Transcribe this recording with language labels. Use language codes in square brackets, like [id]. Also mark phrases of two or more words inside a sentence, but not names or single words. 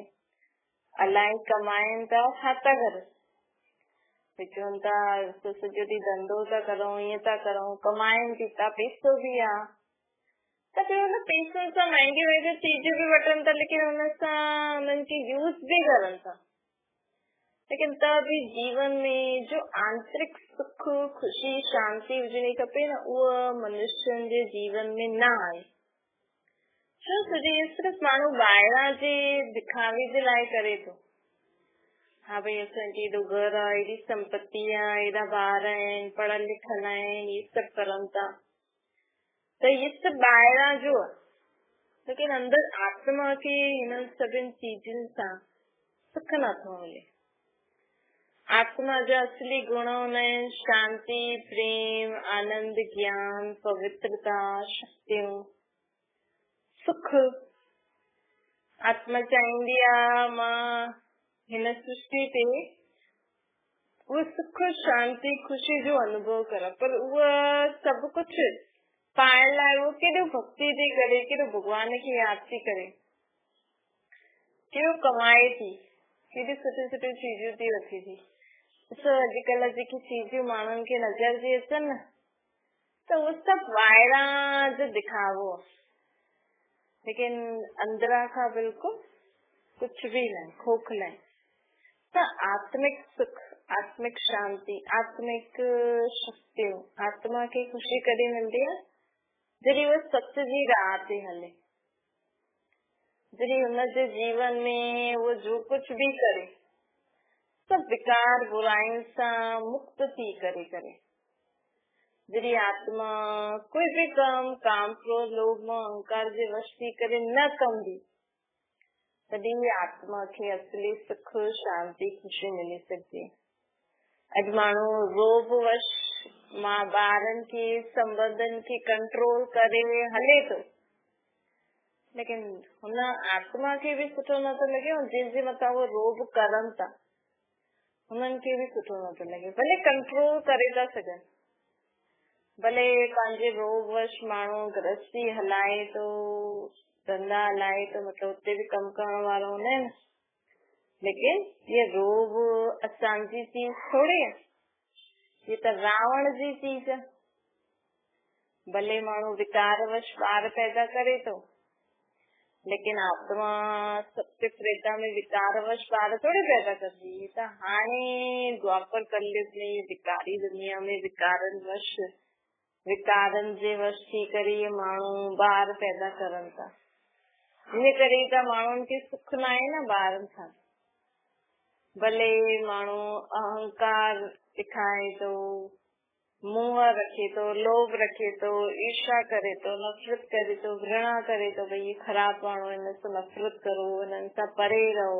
[sd] अलाए कमाइनि था छा था करनि, चवनि था सॼो ॾींहुं धंधो था करूं, ईअं था करूं, कमाइनि थी था, पैसो बि आहे, त फिर हुन पैसनि सां महांगी महांगी चीजूं बि वठनि था, लेकिन हुन सां हुननि खे यूज़ बि करनि था। लेकिन त भी जीवन में जो आंतरिक सुख, खुशी, शांति हुजणी खपे न, उहा मनुष्यनि जे जीवन में न आहे। छो सॼी सिर्फ़ माण्हू ॿाहिरां जे दिखावे जे लाइ करे थो। हा भई असांखे एॾो घर आहे, एॾी संपत्ति आहे, एॾा ॿार आहिनि, पढ़ल लिखल आहिनि, इहे सभु करनि था, त इहे सभु ॿाहिरां जो आहे। लेकिन अंदर आत्मा खे हिननि सभिनि चीजुनि सां सुख नथो मिले। आत्मा जा असली गुण हूंदा आहिनि शांति, प्रेम, आनंद, ज्ञान, पवित्रता, शक्तियूं, सुख। आत्मा चाहींदी आहे मां हिन सृष्टि ते उहो सुख, शांति, खुशी जो अनुभव करा, पर उहा सभु कुझु पाइण लाइ उहो केॾो भक्ति थी करे, केॾो भॻवान खे यादि थी करे, केॾो कमाए थी, केॾी सुठी सुठी चीजूं थी रखे थी। ॾिसो अॼुकल्ह जेकी चीजूं माण्हुनि खे नज़र थी अचनि न, त उहो सभु ॿाहिरां जो दिखावो, लेकिन अंदरां खां बिल्कुलु कुझु बि न, खोखला आहे। त आत्मिक सुख, आत्मिक शांति, आत्मिक शक्तियूं, आत्मा खे ख़ुशी कॾहिं मिलंदी आहे जॾहिं उहा सच जी राह ते हले, जॾहिं हुनजे जीवन में उहो जो कुझु भी करे सब विकार बुराइनि सां मुक्त थी करे, जॾहिं आत्मा कोई भी कम काम, क्रोध, लोभ, मोह, अहंकार जे वश थी करे न कंदी, तॾहिं आत्मा खे असली सुख, शांति, खुशी मिली सघंदी। अॼु माण्हू रोब वश मां ॿारनि खे, संबंधनि खे कंट्रोल करे हले थो, लेकिन हुन आत्मा खे भी सुठो नथो लॻे, ऐं जंहिंजे मथां उहो रोब करनि था उन्हनि खे भी सुठो नथो लॻे। भले कंट्रोल करे था सघनि, भले पंहिंजे रोब वश माण्हू गृहस्थी हलाए थो, धंधा हलाए थो, मतिलबु उते भी कमु करण वारा हूंदा आहिनि, लेकिन ये रोब असांजी चीज थोड़ी है, ये त रावण जी चीज है। भले माण्हू विकार वश ॿार पैदा करे थो, लेकिन आत्मा सत्य त्रेता में विकार वश ॿार थोड़ी पैदा करदी, त हाणे द्वापर कलयुग में विकारी दुनिया में विकारनि वश विकारनि जे वश थी करे इहे माण्हू ॿार पैदा करनि था। इन करे त माण्हुनि खे सुख न आहे न ॿारनि सां। भले माण्हू अहंकार ॾेखारे थो, मोह रखे थो, लोभ रखे थो, ईर्ष्या करे थो, नफ़रत करे थो, घृणा करे थो, भई ये ख़राब माण्हू, हिन सां नफ़रत करो, हिननि सां परे रहो।